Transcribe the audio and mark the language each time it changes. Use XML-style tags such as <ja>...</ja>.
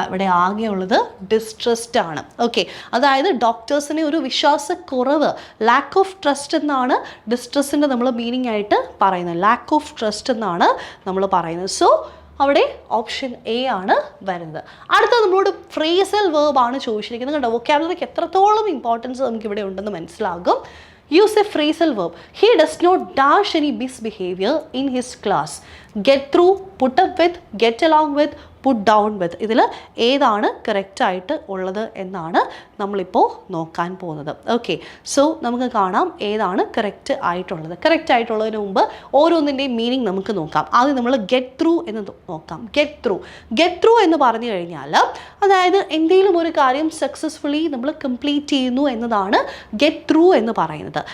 <ml>ഇവിടെ ആകെ ഉള്ളത് ഡിസ്ട്രസ്റ്റ് ആണ്. ഓക്കെ, അതായത് ഡോക്ടേഴ്സിനെ ഒരു വിശ്വാസക്കുറവ്,</ml> <en>lack of trust</en> <ml>എന്നാണ് ഡിസ്ട്രസ്സിൻ്റെ നമ്മൾ മീനിങ് ആയിട്ട് പറയുന്നത്.</ml> <en>lack of trust</en> <ml>എന്നാണ് നമ്മൾ പറയുന്നത്. സോ അവിടെ ഓപ്ഷൻ എ ആണ് വരുന്നത്. അടുത്ത നമ്മളോട് ഫ്രേസൽ വേർബ് ആണ് ചോദിച്ചിരിക്കുന്നത്. കണ്ടോ, വൊക്കാബുലറിക്ക് എത്രത്തോളം ഇമ്പോർട്ടൻസ് നമുക്ക് ഇവിടെ ഉണ്ടെന്ന് മനസ്സിലാകും.</ml> <en>Use a phrasal verb. He does not dash any misbehavior in his class. Get through, put up with, get along with, put down with.</en> <ml>ഇതിൽ ഏതാണ് കറക്റ്റായിട്ട് ഉള്ളത് എന്നാണ് നമ്മളിപ്പോൾ നോക്കാൻ പോകുന്നത്. ഓക്കെ, സോ നമുക്ക് കാണാം ഏതാണ് കറക്റ്റ് ആയിട്ടുള്ളത്. കറക്റ്റ് ആയിട്ടുള്ളതിന് മുമ്പ് ഓരോന്നിൻ്റെയും മീനിങ് നമുക്ക് നോക്കാം. ആദ്യം നമ്മൾ ഗെറ്റ് ത്രൂ എന്ന് നോക്കാം. ഗെറ്റ് ത്രൂ, ഗെറ്റ് ത്രൂ എന്ന് പറഞ്ഞു കഴിഞ്ഞാൽ അതായത് എന്തെങ്കിലും ഒരു കാര്യം സക്സസ്ഫുള്ളി നമ്മൾ കംപ്ലീറ്റ് ചെയ്യുന്നു എന്നതാണ് ഗെറ്റ് ത്രൂ എന്ന് പറയുന്നത്.</ml>